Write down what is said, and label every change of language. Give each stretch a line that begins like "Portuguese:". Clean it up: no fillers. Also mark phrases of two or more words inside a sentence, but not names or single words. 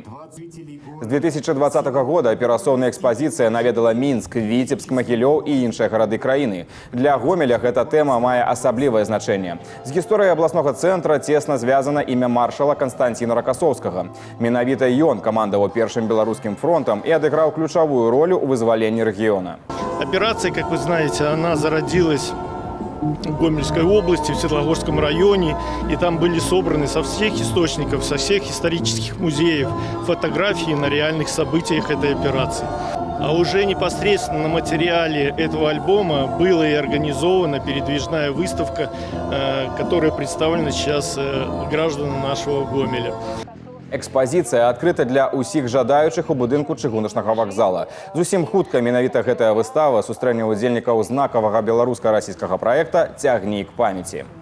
Belarusian: З 2020 года аперацыйная экспазіцыя наведала Мінск, Віцебск, Магілёў і іншыя гарады краіны. Для Гомеля гэта тэма мае асаблівае значэнне. З гісторыяй абласнога цэнтра цесна звязана імя маршала Канстанціна Ракасоўскага. Менавіта ён камандаваў першым беларускім фронтам і адыграў ключавую ролю ў вызваленні рэгіёна.
Russian: Операция, как вы знаете, она зародилась в Гомельской области, в Светлогорском районе, и там были собраны со всех источников, со всех исторических музеев фотографии на реальных событиях этой операции. А уже непосредственно на материале этого альбома была и организована передвижная выставка, которая представлена сейчас гражданам нашего Гомеля.
Belarusian: Экспазіцыя адкрыта для ўсіх жадаючых у будынку чыгуначнага вакзала. Зусім хутка менавіта гэтая выстава сустрэне ўдзельнікаў знакавага беларуска-расійскага праекта «Цягнік памяці».